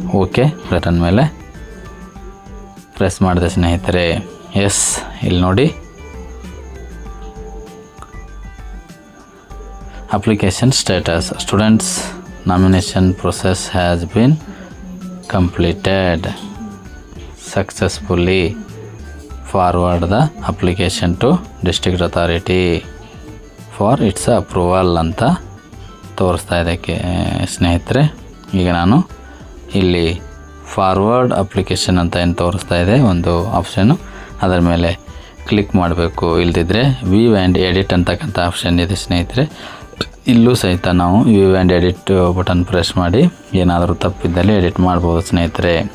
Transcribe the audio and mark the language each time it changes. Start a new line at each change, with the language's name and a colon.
Kannada: Okay button ಮೇಲೆ press ಮಾಡಿದೆ ಸ್ನೇಹಿತರೆ.
English: yes,
Kannada: ಇಲ್ಲಿ ನೋಡಿ
English: Application status students nomination process has been completed successfully. Forward the application to district authority for its approval
Kannada: ಅಂತ ತೋರಿಸ್ತಾ ಇದೆ ಸ್ನೇಹಿತರೆ. ಈಗ ನಾನು ಇಲ್ಲಿ ಫಾರ್ವರ್ಡ್ ಅಪ್ಲಿಕೇಶನ್ ಅಂತ ಏನು ತೋರಿಸ್ತಾ ಇದೆ ಒಂದು ಆಪ್ಷನ್ನು, ಅದರ ಮೇಲೆ ಕ್ಲಿಕ್ ಮಾಡಬೇಕು. ಇಲ್ದಿದ್ರೆ ವ್ಯೂ ಆ್ಯಂಡ್ ಎಡಿಟ್ ಅಂತಕ್ಕಂಥ ಆಪ್ಷನ್ ಇದೆ ಸ್ನೇಹಿತರೆ. ಇಲ್ಲೂ ಸಹಿತ ನಾವು view and edit button press ಮಾಡಿ ಏನಾದರೂ ತಪ್ಪಿದ್ದಲ್ಲಿ ಎಡಿಟ್ ಮಾಡ್ಬೋದು ಸ್ನೇಹಿತರೆ.